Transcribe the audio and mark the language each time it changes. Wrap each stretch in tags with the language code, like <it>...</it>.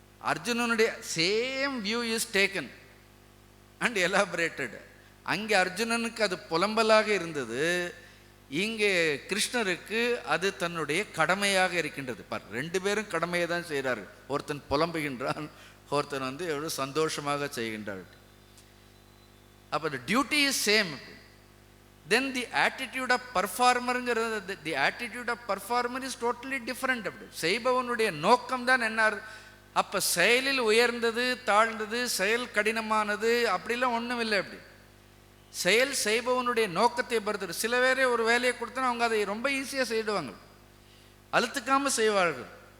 <en>அர்ஜுனனுடைய same view is taken and elaborated.</en> <ta>அங்கே அர்ஜுனனுக்கு அது புலம்பலாக இருந்தது, இங்கே கிருஷ்ணருக்கு அது தன்னுடைய கடமையாக இருக்கின்றது. பார், ரெண்டு பேரும் கடமையை தான் செய்கிறார்கள். ஒருத்தன் புலம்புகின்றான், ஒருத்தன் எவ்வளோ சந்தோஷமாக செய்கின்றார்.</ta> <en>அப்போ the duty is same. Then the attitude of performer-ங்கிறது, the attitude of performer is totally different.</en> <ta>அப்படி செய்பவனுடைய நோக்கம் தான் என்ன. அப்போ செயலில் உயர்ந்தது தாழ்ந்தது, செயல் கடினமானது அப்படிலாம் ஒன்றும் இல்லை. அப்படி செயல் செய்பவனுடைய நோக்கத்தை பொறுத்து. சில பேரே ஒரு வேலையை கொடுத்தா அவங்க அதை ரொம்ப ஈஸியாக செய்டுவாங்க, அழுத்துக்காமல் செய்வார்கள்.</ta>